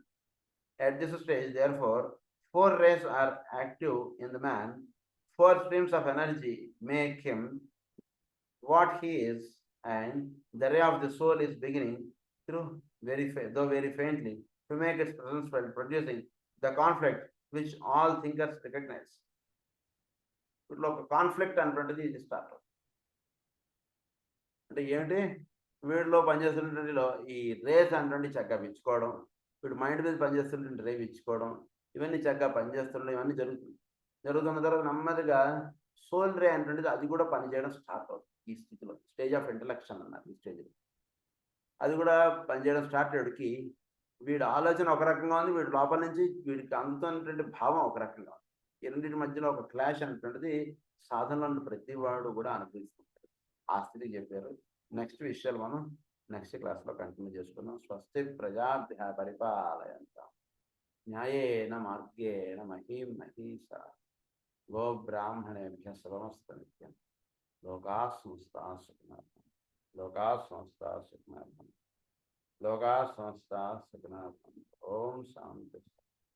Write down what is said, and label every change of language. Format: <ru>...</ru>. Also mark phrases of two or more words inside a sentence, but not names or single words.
<en>At this stage, therefore, four rays are active in the man. Four streams of energy make him what he is, and the ray of the soul is beginning through though very faintly, to make its presence felt, producing the conflict which all thinkers recognize.</en> <te>వీటిలో ఒక కాన్ఫ్లిక్ట్ అనేటువంటిది ఇది స్టార్ట్ అవుతుంది. అంటే ఏమిటి, వీడిలో పనిచేస్తున్నటువంటి ఈ రేస్ అనేటువంటి చక్కగా విచ్చుకోవడం, వీడు మైండ్ మీద పనిచేస్తున్నటువంటి రే విచ్చుకోవడం, ఇవన్నీ చక్కగా పనిచేస్తుండడం, ఇవన్నీ జరుగుతున్న తర్వాత నెమ్మదిగా</te> <en>soul ray</en> <te>అనేటువంటిది అది కూడా పనిచేయడం స్టార్ట్ అవుతుంది. ఈ స్థితిలో</te> <en>stage of intellection</en> <te>అన్నారు ఈ స్టేజ్లో. అది కూడా పనిచేయడం స్టార్ట్ అయ్యేటికి వీడి ఆలోచన ఒక రకంగా ఉంది, వీడి లోపల నుంచి వీడికి అందుతున్నటువంటి భావం ఒక రకంగా ఉంది. ఈ రెండింటి మధ్యలో ఒక క్లాష్ అనేటువంటిది సాధనలో ప్రతి వాడు కూడా అనుభవిస్తుంటారు. ఆ స్థితికి చెప్పారు. నెక్స్ట్ విషయాలు మనం</te> <en>next classlo continue</en> <te>చేసుకున్నాం.</te> <sa>స్వస్తి ప్రజాభ్య పరిపాలయంతాం న్యాయేన మార్గేణ మహీం మహీషా గో బ్రాహ్మణేభ్య శుభమస్తు నిత్యం. లోకా సమస్తా సుఖినః లోకా సమస్తా సుఖినః లోకా సమస్తా సుఖినః. ఓం శాంతి.</sa>